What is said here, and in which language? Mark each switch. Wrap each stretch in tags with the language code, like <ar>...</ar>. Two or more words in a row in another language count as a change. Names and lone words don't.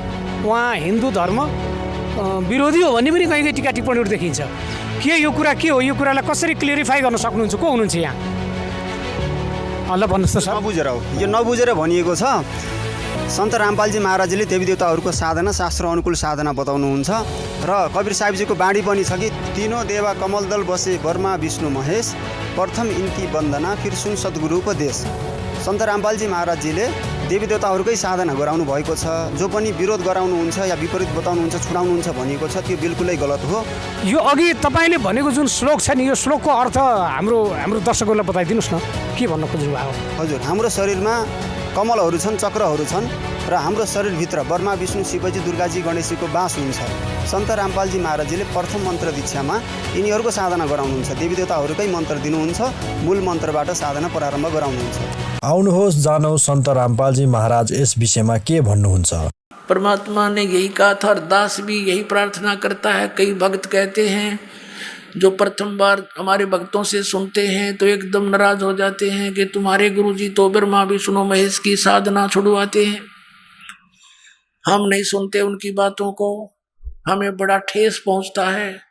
<ne>उहाँ हिन्दू धर्म विरोधी हो भन्ने पनि कहीँ कहीँ टिका टिप्पणीहरू देखिन्छ। के यो कुरा के हो, यो कुरालाई कसरी क्लियरिफाई गर्न सक्नुहुन्छ, को हुनुहुन्छ यहाँ? ल भन्नुहोस् त सर। नबुझेर हो यो, नबुझेर भनिएको छ। सन्त रामपालजी महाराजले देवी देवताहरूको साधना शास्त्र अनुकूल साधना बताउनुहुन्छ र कबीर साहिबजीको बाणी पनि छ कि</ne> <hi>तीनों देवा कमलदल बसे ब्रह्मा विष्णु महेश, प्रथम इनकी वन्दना फिर सुन सद्गुरु उपदेश।</hi> <ne>सन्त रामपालजी महाराजजीले देवी देवताहरूकै साधना गराउनु भएको छ। जो पनि विरोध गराउनुहुन्छ या विपरीत बताउनुहुन्छ, छुडाउनुहुन्छ भनिएको छ, त्यो बिल्कुलै गलत हो। यो अघि तपाईँले भनेको जुन श्लोक छ नि, यो श्लोकको अर्थ हाम्रो दर्शकहरूलाई बताइदिनुहोस् न, के भन्न खोज्नु भएको? हजुर, हाम्रो शरीरमा कमलहरू छन्, चक्रहरू छन् र हाम्रो शरीरभित्र ब्रह्मा विष्णु शिवजी दुर्गाजी गणेशजीको बास हुन्छ। सन्त रामपालजी महाराजजीले प्रथम मन्त्र दीक्षामा यिनीहरूको साधना गराउनुहुन्छ, देवी देवताहरूकै मन्त्र दिनुहुन्छ, मूल मन्त्रबाट साधना प्रारम्भ गराउनुहुन्छ। आउनुहोस् जानौ सन्त रामपालजी महाराज यस विषयमा के भन्नुहुन्छ।</ne> <hi>परमात्मा ने यही कहा था और दास भी यही प्रार्थना करता है। कई भक्त कहते हैं, जो प्रथम बार हमारे भक्तों से सुनते हैं तो एकदम नाराज हो जाते हैं कि तुम्हारे गुरुजी तो ब्रह्मा विष्णु महेश की साधना छुड़वाते हैं। हम नहीं सुनते उनकी बातों को, हमें बड़ा ठेस पहुंचता है।</hi>